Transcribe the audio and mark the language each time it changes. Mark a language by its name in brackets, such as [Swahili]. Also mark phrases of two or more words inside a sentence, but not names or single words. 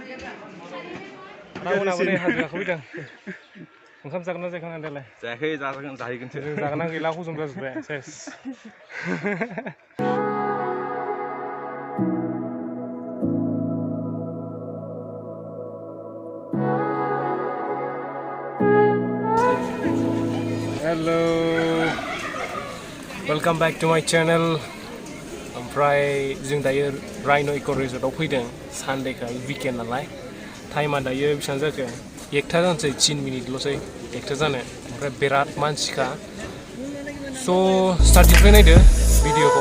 [Bodo] रावनाबो नै हाजो गाखोफैदों ओंखाम जागोन ना जायाखै नोंलाय जायाखै जाहैगोनसो जागोन ना गैला हजम जाजोब्बाय सेस [English] Hello, welcome back to my channel. [Bodo] ओमफ्राय जों दायो Rhino Eco Resort आव फैदों सानडेखाय वीकेन्ड नालाय टाइमा दायो बेसेबां जाखो 1टा जानोसै 3 मिनिटल'सै 1टा जानो ओमफ्राय बिराद मानसिखा स' स्टार्टिंनिफ्राय नायदो भिडिअखौ